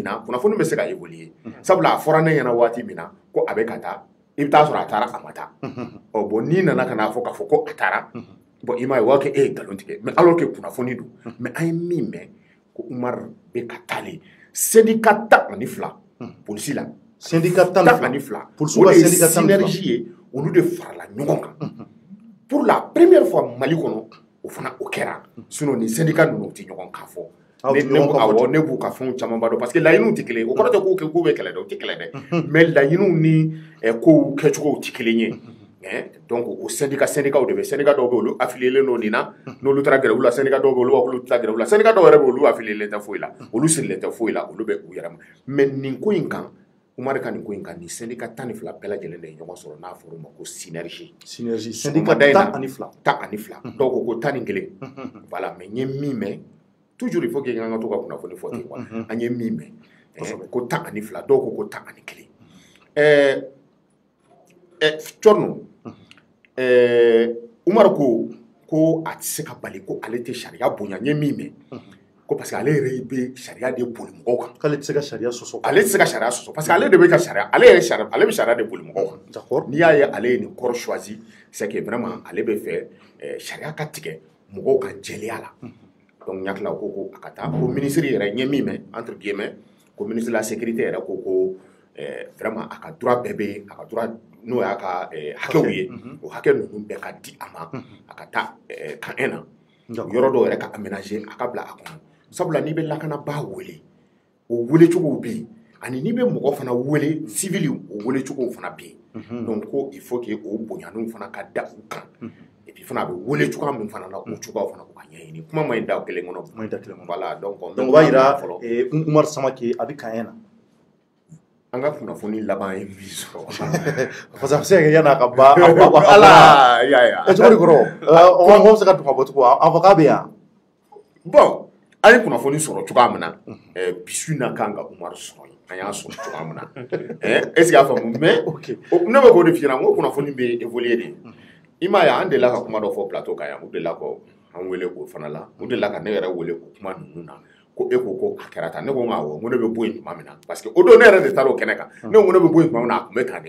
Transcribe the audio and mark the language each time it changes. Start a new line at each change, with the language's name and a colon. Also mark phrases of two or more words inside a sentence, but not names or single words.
Bambara: na kunnafoni bɛ se ka évoluer sabula a fɔra ne ɲɛna waati min na ko a bɛ ka taa i bɛ taa sɔrɔ a taara a ma taa bon n'i nana ka n'a fɔ k'a fɔ ko a taara bon i m'a ye o b'a kɛ e ye nkalon tigɛ
French: mais alors que
Bambara: kunnafoni don mais an ye min mɛn ko Umar bɛ ka taalen syndicat 12 polisi la syndicat 12 polisiw ka syndicat 12 synergie ye olu de farala ɲɔgɔn kan
French: pour la première fois
Bambara: Mali kɔnɔ o fana o kɛra sinon ni syndicat ninnu tɛ ɲɔgɔn kan fɔ ne b'u ka fɛnw camanba dɔn
French: parce que
Bambara: laɲiniw tɛ kelen o kɔrɔ tɛ k'u bɛ kɛlɛ dɛ o tɛ kɛlɛ dɛ mais laɲiniw ni kow kɛcogow tɛ kelen ye donc o syndicat de bɛ syndicat dɔw bɛ olu affilié don nin na n'olu taara grève la syndicat dɔw bɛ olu olu taara grève la syndicat dɔw yɛrɛ bɛ olu affilié tɛ foyi la olu sirilen tɛ foyi la olu bɛ u yɛrɛ ma mais nin ko in kan Umar ka nin ko in kan ni syndicat 12 bɛɛ lajɛlen de ye ɲɔgɔn sɔrɔ n'a fɔra o ma ko
French: synergie syndicat
Bambara: 12 dɔw ko 11
French: voilà mais
Bambara: n ye min mɛn
French: toujours il faut que
Bambara: an ka to ka kunnafoni fɔ ten quoi an ye min mɛn ko 12 dɔw ko 11 Corno Umar ko a tɛ se ka bali ko ale tɛ sariya bonya n ye min mɛn ko
French: parce que
Bambara: ale yɛrɛ bɛ sariya de boli mɔgɔw kan k'ale tɛ se ka sariya sɔsɔ ale tɛ se ka sariya sɔsɔ
French: parce que
Bambara: ale de bɛ ka sariya ale bɛ sariya de boli mɔgɔw kan n'i y'a ye ale ye nin kɔrɔ
French: choisi c'est que vraiment
Bambara: ale bɛ fɛ sariya ka tigɛ mɔgɔw ka jɛlenya la donc ɲakila ko a ka taa ko ministre yɛrɛ n ye min mɛn
French: entre guillemets
Bambara: ko
French: ministre de la sécurité
Bambara: yɛrɛ ko vraiment a ka droit bɛɛ bɛ a ka droit n'o y'a ka hakɛw ye o hakɛ ninnu bɛɛ ka di a ma a ka taa kan na yɔrɔ dɔw yɛrɛ ka aménager a ka bila a kɔnɔ sabula n'i bɛ lakanabaa wele o welecogow bɛ yen ani n'i bɛ mɔgɔ fana wele civil o welecogow fana bɛ yen donc ko
French: il faut que
Bambara: o bonyaninw fana ka da u kan
French: et puis
Bambara: fana a bɛ wele cogoya min fana na o cogoyaw fana k'u ka ɲɛɲini kuma ma ɲi da kelen kɔnɔ
French: voilà donc
Bambara: o b'a yira Umar Samake a bɛ kan na an ka kunnafoni laban ye min sɔrɔ
French: parce que
Bambara: a bɛ se ka kɛ yan'a ka ban ala ya cogo di kɔrɔ an bɛ se ka tuma bɔ cogo avocat bɛ yan bon an ye kunnafoni sɔrɔ cogoya min na bisu na kan ka Umar sɔrɔ an y'a sɔrɔ cogoya min na
French: est ce que
Bambara: y'a faamu mais ne bɛ k'o de f'i ɲɛna n ko kunnafoni bɛ évoluer de i m'a ye an delila ka kuma dɔ fɔ plateau kan yan u delila ka an wele o fana la u delila ka ne yɛrɛ wele o kuma ninnu na ko e ko a kɛra tan ne ko awɔ n ko ne bɛ bɔ yen tuma min na
French: parce que
Bambara: o don ne yɛrɛ de taara o kɛnɛ kan ne ko ne bɛ bɔ yen tuma min na a tun bɛ tan de